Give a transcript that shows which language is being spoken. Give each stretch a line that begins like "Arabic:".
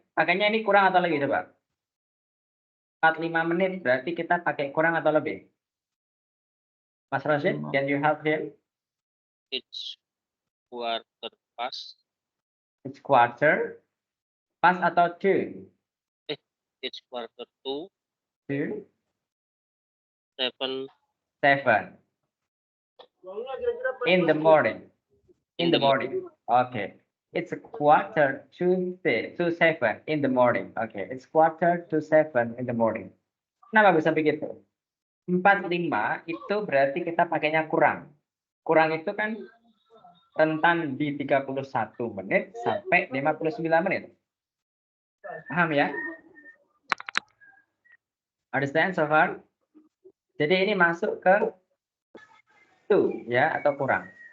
Indonesian: Pakainya ini kurang atau lebih coba? 45 menit berarti kita pakai kurang atau lebih?
English: Mas Rashid, can you help him? It's quarter past. It's quarter. Pas atau to? It's quarter to To 7 7. In the morning. In the morning. Okay. It's a quarter to 7 in the morning. Okay. It's quarter to 7 in the morning.
Indonesian: Kenapa bisa begitu? 45 itu berarti kita pakainya kurang. Kurang itu kan rentan di 31 menit sampai 59 menit. Paham ya?
English: Understand so far?
Indonesian: Jadi ini masuk ke to ya atau kurang.